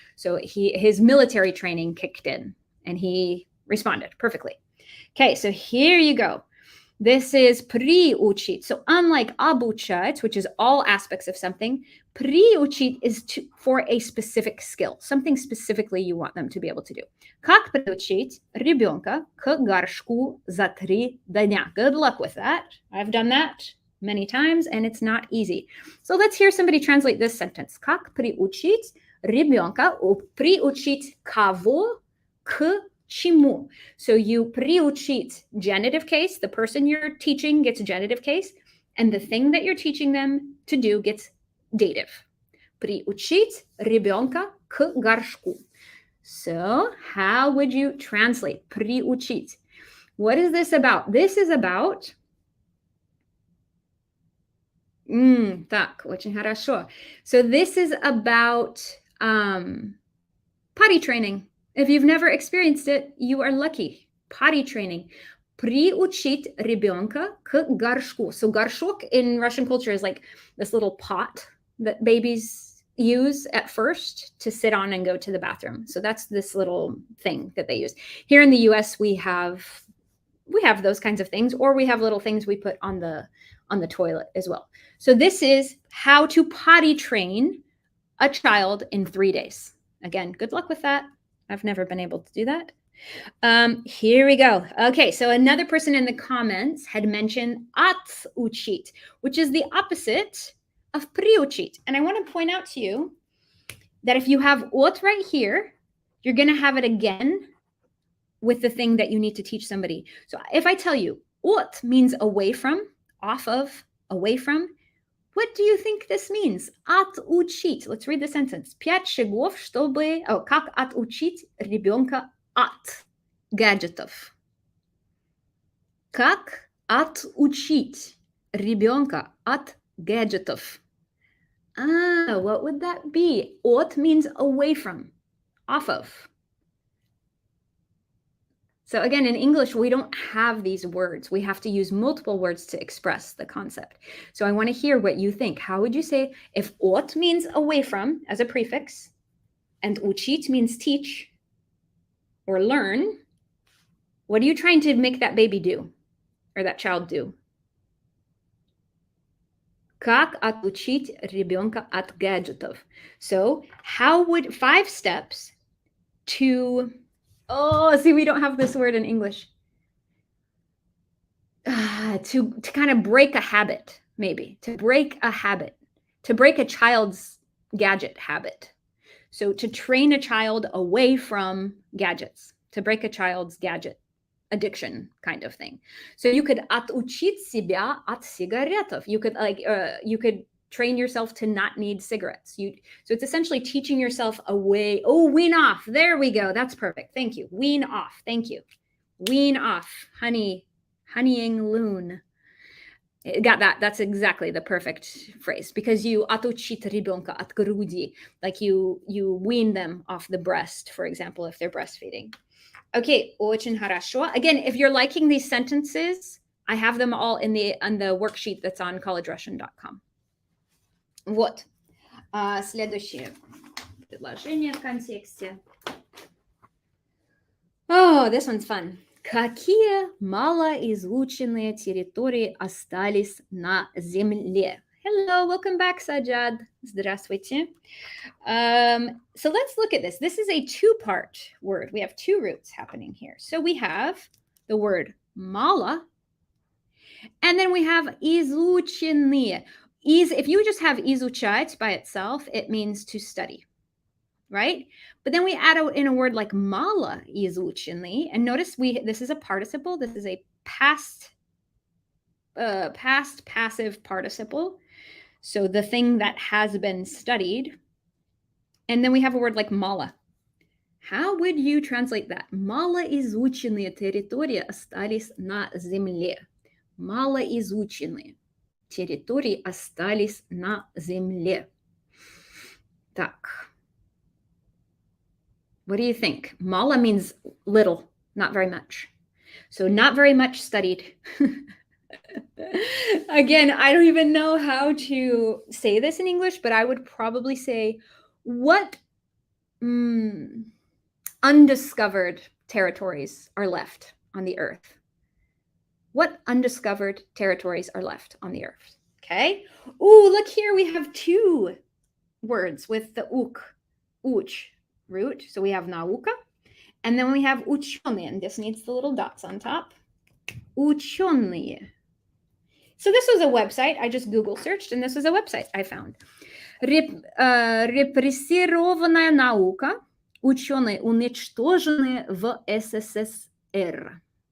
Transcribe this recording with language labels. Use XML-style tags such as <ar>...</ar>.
<en>So his military training kicked in and he responded perfectly. Okay, so here you go. This is приучить. So unlike обучать, which is all aspects of something, приучить is for a specific skill, something specifically you want them to be able to do.</en> <ru>Как приучить ребенка к горшку за 3 дня?</ru> <en>Good luck with that. I've done that many times and it's not easy. So let's hear somebody translate this sentence.</en> <ru>Как приучить ребенка, приучить кого к чему?</ru> <en>So you приучить, genitive case, the person you're teaching gets a genitive case, and the thing that you're teaching them to do gets dative.</en> <ru>Приучить ребенка к горшку.</ru> <en>So how would you translate приучить? What is this about? This is about...</en> <ru>Так, очень хорошо.</ru> <en>So this is about potty training. If you've never experienced it, you are lucky. Potty training.</en> <ru>Приучить ребенка к горшку.</ru> <en>So горшок in Russian culture is like this little pot that babies use at first to sit on and go to the bathroom. So that's this little thing that they use. Here in the US, we have those kinds of things, or we have little things we put on the toilet as well. So this is how to potty train a child in 3 days. Again, good luck with that. I've never been able to do that. Here we go. Okay, so another person in the comments had mentioned отучить, which is the opposite of приучить. And I want to point out to you that if you have от right here, you're going to have it again with the thing that you need to teach somebody. So if I tell you от means away from, off of, away from, what do you think this means? Отучить. Let's read the sentence.</en> <ru>5 шагов, чтобы... как отучить ребенка от гаджетов. Как отучить ребенка от гаджетов.</ru> <en>What would that be? От means away from, off of. So again, in English, we don't have these words. We have to use multiple words to express the concept. So I want to hear what you think. How would you say if от means away from as a prefix and учить means teach or learn, what are you trying to make that baby do or that child do?</en> <ru>Как отучить ребенка от гаджетов?</ru> <en>So how would 5 steps to... Oh, see, we don't have this word in English. To kind of break a habit, maybe. To break a habit. To break a child's gadget habit. So to train a child away from gadgets. To break a child's gadget addiction kind of thing. So you could</en> <ru>отучить себя от сигаретов.</ru> <en>You could train yourself to not need cigarettes. So it's essentially teaching yourself a way. Oh, wean off. There we go. That's perfect. Thank you. Wean off. Thank you. Wean off. Honeying loon. Got that. That's exactly the perfect phrase, because you</en> <ru>отучить ребенка от груди,</ru> <en>like you wean them off the breast, for example, if they're breastfeeding.</en> <ru>Okay, очень хорошо.</ru> <en>Again, if you're liking these sentences, I have them all on the worksheet that's on collegerussian.com.</en> <ru>Вот. Следующее предложение в контексте.</ru> <en>Oh, this one's fun.</en> <ru>Какие малоизученные территории остались на Земле?</ru> <en>Hello, welcome back, Sajad.</en> <ru>Здравствуйте.</ru> <en>So let's look at this. This is a two-part word. We have two roots happening here. So we have the word mala, and then we have изученные. If you just have изучать by itself, it means to study, right? But then we add in a word like mala изученные, and notice this is a participle. This is a past passive participle. So the thing that has been studied. And then we have a word like mala. How would you translate that?</en> <ru>Малоизученные территории остались на Земле. Малоизученные территории остались на Земле. Так.</ru> <en>What do you think? Mala means little, not very much. So not very much studied. Again, I don't even know how to say this in English, but I would probably say, what undiscovered territories are left on the earth? What undiscovered territories are left on the earth? Okay. Ooh, look here. We have two words with the uch root. So we have nauka, and then we have ученые, and this needs the little dots on top. Ученые. So this was a website. I just Google searched, and this was a website I found.</en> <ru>Репрессированная наука. Ученые уничтожены в СССР.</ru>